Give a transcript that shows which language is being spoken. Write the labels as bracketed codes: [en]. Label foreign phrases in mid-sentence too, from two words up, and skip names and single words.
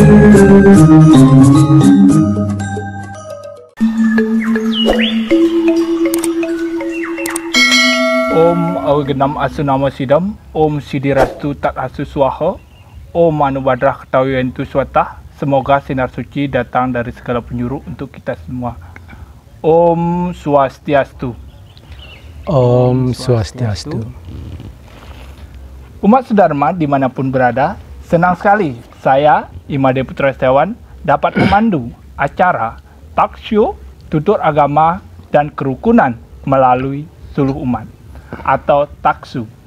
[sa] Om Awigenam Asunama Sidam, Om Sidirastu Tat Asu Swaha, Om Anubadrah Ketawiyantu Swatah. [id] Semoga sinar suci datang dari segala penjuru untuk kita semua. Om Swastiastu. Om Swastiastu. Umat Sudharma dimanapun berada, senang sekali saya, Imade Putra Setiawan, dapat memandu acara Talkshow Tutur Agama dan Kerukunan melalui Seluruh Umat atau Taksu.